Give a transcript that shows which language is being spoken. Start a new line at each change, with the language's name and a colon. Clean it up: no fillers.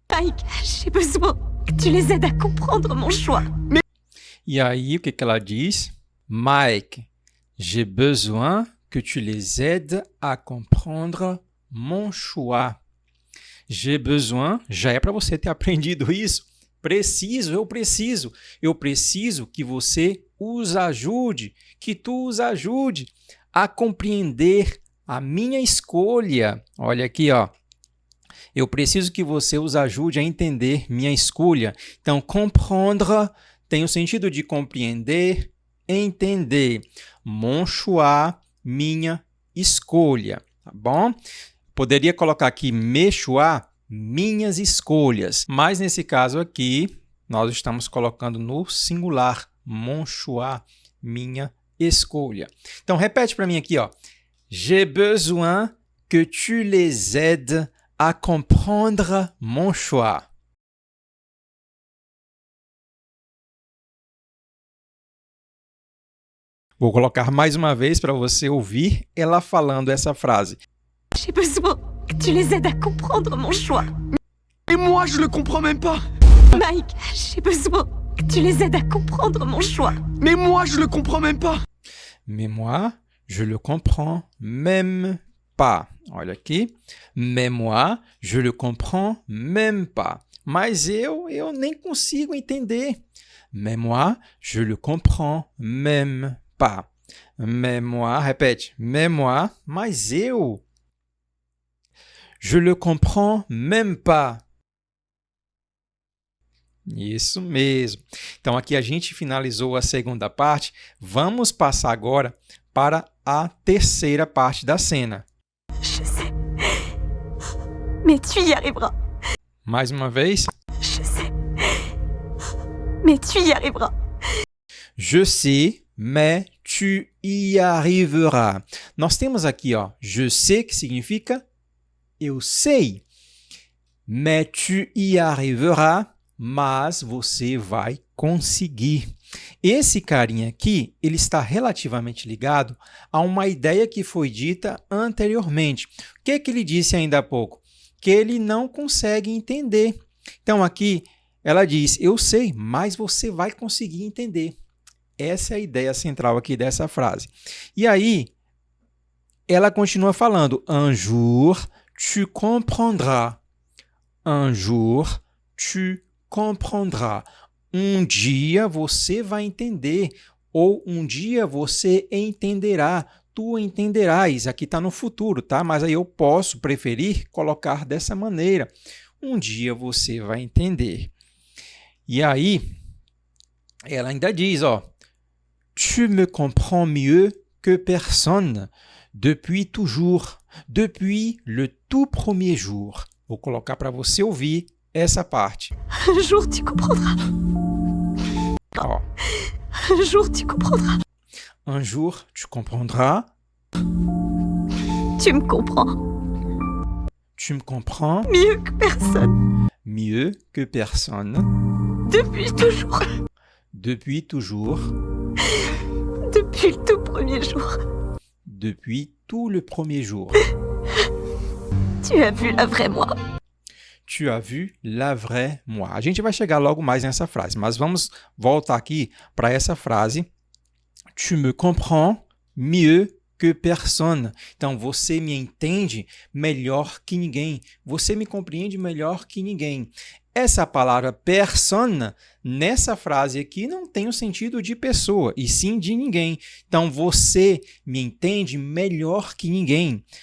French: Mike, j'ai besoin que tu les aides à comprendre mon choix.
Portuguese: E aí, o que ela diz?
French: Mike, j'ai besoin que tu les aides à comprendre mon choix. J'ai besoin,
Portuguese: já é para você ter aprendido isso. Preciso, eu preciso. Eu preciso que você os ajude, que tu os ajude a compreender a minha escolha. Olha aqui, ó. Eu preciso que você os ajude a entender minha escolha. Então, comprendre tem o sentido de compreender, entender.
French: Mon choix,
Portuguese: minha escolha. Tá bom? Poderia colocar aqui
French: mes choix,
Portuguese: minhas escolhas. Mas nesse caso aqui, nós estamos colocando no singular.
French: Mon choix,
Portuguese: minha escolha. Então, repete para mim aqui, ó.
French: J'ai besoin que tu les aides à comprendre mon choix.
Portuguese: Vou colocar mais uma vez para você ouvir ela falando essa frase.
French: J'ai besoin que tu les aides à comprendre mon choix. Et moi, je le comprends même pas. Mike, j'ai besoin que tu les aides à comprendre mon choix. Mais moi, je le comprends même pas. Mais moi, je le comprends même pas.
Portuguese: Olha aqui.
French: Mais moi, je le comprends même pas.
Portuguese: Mas eu nem consigo entender.
French: Mais moi, je le comprends même pas. Mais moi, répète. Mais moi,
Portuguese: mas eu.
French: Je le comprends même pas.
Portuguese: Isso mesmo. Então, aqui a gente finalizou a segunda parte. Vamos passar agora para a terceira parte da cena.
French: Je sais. Mais tu y arriveras.
Portuguese: Mais uma vez.
French: Je sais. Mais tu y arriveras. Je sais, mais tu y arriveras.
Portuguese: Nós temos aqui, ó,
French: je sais,
Portuguese: que significa eu sei.
French: Mais tu y arriveras,
Portuguese: mas você vai conseguir. Esse carinha aqui, ele está relativamente ligado a uma ideia que foi dita anteriormente. O que ele disse ainda há pouco? Que ele não consegue entender. Então, aqui, ela diz, eu sei, mas você vai conseguir entender. Essa é a ideia central aqui dessa frase. E aí, ela continua falando,
French: un jour, tu comprendras. Un jour, tu comprendras.
Portuguese: Um dia você vai entender, ou um dia você entenderá, tu entenderás. Aqui está no futuro, tá? Mas aí eu posso preferir colocar dessa maneira. Um dia você vai entender. E aí, ela ainda diz, ó,
French: tu me comprends mieux que personne, depuis toujours, depuis le tout premier jour.
Portuguese: Vou colocar para você ouvir essa parte.
French: Un jour, tu comprendras.
Portuguese: Ó.
French: Un jour, tu comprendras. Un jour, tu comprendras. Tu me comprends. Tu me comprends Mieux que personne. mieux que personne. Depuis toujours. Depuis toujours. Depuis le tout premier jour. Depuis tout le premier jour. Tu as vu la vraie moi. Tu as vu la vraie moi.
Portuguese: A gente vai chegar logo mais nessa frase, mas vamos voltar aqui para essa frase.
French: Tu me comprends mieux que personne.
Portuguese: Então, você me entende melhor que ninguém. Você me compreende melhor que ninguém. Essa palavra personne, nessa frase aqui, não tem o sentido de pessoa, e sim de ninguém. Então, você me entende melhor que ninguém.